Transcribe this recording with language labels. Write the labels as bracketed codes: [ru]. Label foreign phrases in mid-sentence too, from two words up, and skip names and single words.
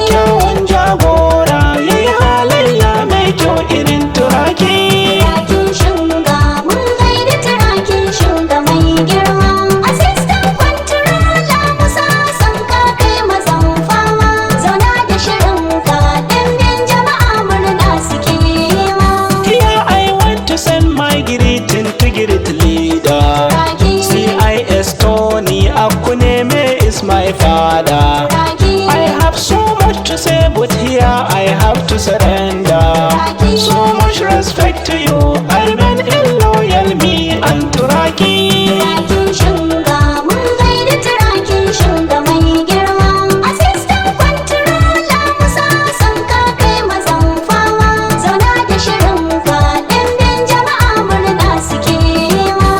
[ha] Kyawun jagora ya yi halayya mai kyau irin turaki. Turakin Shinga, mun gaida Turakin Shinga mai girma. [en] Assistant Controller [ha] Musa sun ka kai mazan fama. Zauna da shirinka, ɗimbin jama'a murna suke yi ma. [en] Here I want to send my greeting to great leader. Turaki. C I S Tony Akuneme is my father. Turaki. I have so much to say, but here I have to surrender. Turaki. So much respect to you. I remain in loyal me and Turaki. [ha] Turakin Shinga, mun gaida Turakin Shinga mai girma. [en] Assistant Controller [ha] Musa sun ka kai mazan fama. Zauna da shirinka, ɗimbin jama'a murna suke yi ma.